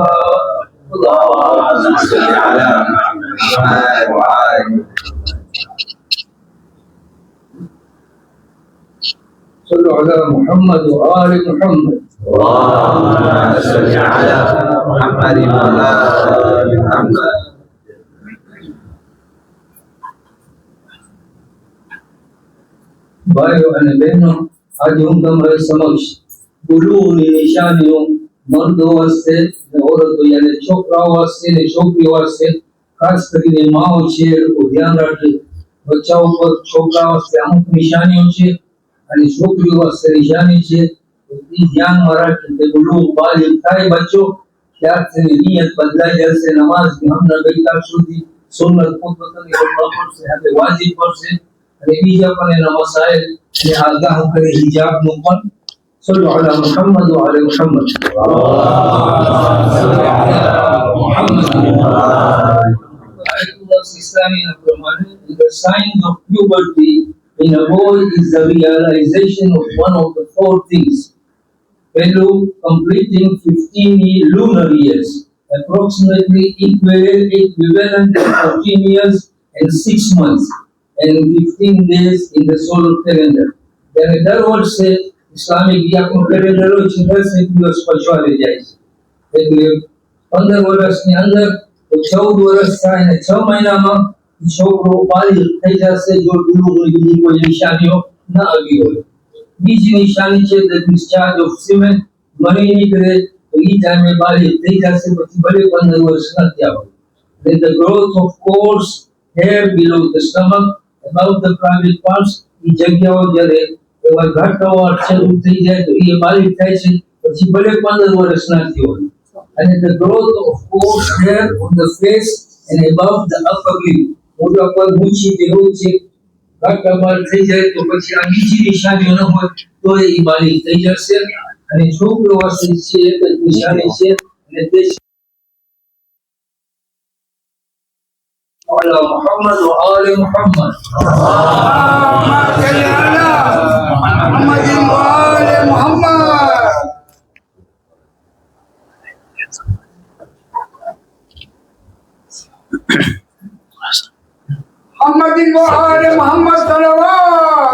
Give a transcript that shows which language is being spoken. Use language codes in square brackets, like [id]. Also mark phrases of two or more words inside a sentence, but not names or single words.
[ar] اللهم صل على محمد وعلى صلوا على محمد وآل محمد. اللهم صل على محمد وعلى آل محمد. [gu] ભાઈઓ અને બહેનો, આજે હું તમારી સમક્ષ બુલુગની નિશાનીઓ મર્દો વાસ્તે અને औरतो યાને છોકરાઓ વાસ્તે અને છોકરીઓ વાસ્તે ખાસ કરીને માઓ છે એ લોકો ધ્યાન રાખે. બચ્ચાઓ પર છોકરા વાસ્તે અમુક નિશાનીઓ છે અને છોકરીઓ વાસ્તે નિશાની છે. એ ધ્યાનમાં રાખી કે બુલુગ બાલિગ થાય બચ્ચો ત્યારથી નિયત બદલાઈ જશે. નમાઝની હમણાં ગઈકાલ સુધી સુન્નત પોતપોતાની કરવા પડશે, હવે વાજિબ પડશે અને બીજા પણ એના મસાઇલ અને આગાહ કરે હિજાબનું પણ. [ar] صلوا على محمد وعلى محمد. [en] Islamic Brahmani, the signs of puberty in a boy is the realization of one of the four things. Fellow completing 15 lunar years, approximately equivalent to 14 years and 6 months, and 15 days in the solar calendar. [gu] Then દર વર્ષે ઇસ્લામિક વ્યાકરણ કેલેન્ડર હોય છે 10 દિવસ પછવાડે જાય છે. એટલે 15 વર્ષની અંદર 14 વર્ષ થાય અને 6 મહિનામાં છોકરો બાલિગ થઈ જશે જો બુલુગની બીજી કોઈ નિશાનીઓ ન આવી હોય. બીજી નિશાની છે [en] the discharge of semen, [gu] મણી નીકળે તો એ ટાઈમે બાલિગ થઈ જશે, પછી ભલે 15 વર્ષ ન થયા હોય. [en] Then the growth of coarse hair below the stomach, above the private parts, [gu] એ જગ્યાઓ જ્યારે એવા ઘાટાવાળ શરૂ થઈ જાય તો એ બાલિગ થાય છે, પછી ભલે 15 વર્ષ ના થયો હોય. [en] અને the growth of coarse hair on the face and above the upper lip, [gu] મોઢા પર મૂછી જે હોય છે ઘાટાવાળ થઈ જાય તો પછી આ બીજી નિશાનીઓ ન હોય તો એ બાલિગ થઈ જશે. અને છોકરો વાસ્તે છે એક જ નિશાની છે અને તે [ar] على محمد وآل محمد. اللهم صل على محمد وآل محمد. محمد وآل محمد صلوات.